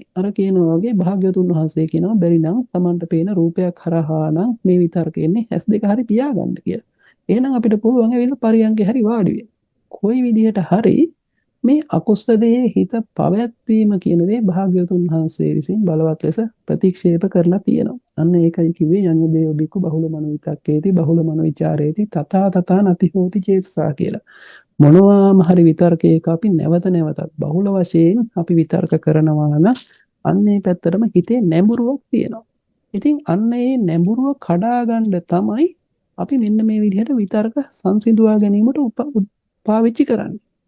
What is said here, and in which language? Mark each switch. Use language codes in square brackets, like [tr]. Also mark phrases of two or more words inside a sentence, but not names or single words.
[si] අර කියනවා වගේ භාග්‍යවතුන් වහන්සේ කියනවා බැරි නම් තමන්ට පේන රූපයක් හරහා නම් මේ විතර්ක එන්නේ S2 හරි පියාගන්න කියලා. එහෙනම් අපිට පුළුවන් ඇවිල්ලා පරියන්කේ හරි වාඩි වෙන්න. කොයි විදිහට හරි මේ අකුසලයේ හිත පවැත්වීම කියන දේ භාග්‍යවතුන් වහන්සේ විසින් බලවත් ලෙස ප්‍රතික්ෂේප කරලා තියෙනවා. අන්න ඒකයි කිව්වේ [pi] යඤ්ඤ දේව බිකු බහුල මනෝවිතක්කේති බහුල මනෝවිචාරේති තථා තථා නති හෝති චේතසා කියලා. [si] මොනවාම හරි විතර්කයක අපි නැවත නැවතත් බහුල වශයෙන් අපි විතර්ක කරනවා නම් අන්න ඒ පැත්තටම හිතේ නැඹුරුවක් තියෙනවා. ඉතින් අන්න ඒ නැඹුරුව කඩා ගන්න තමයි අපි මෙන්න මේ විදිහට විතර්ක සංසිඳුවා ගැනීමට පාවිච්චි කරන්නේ.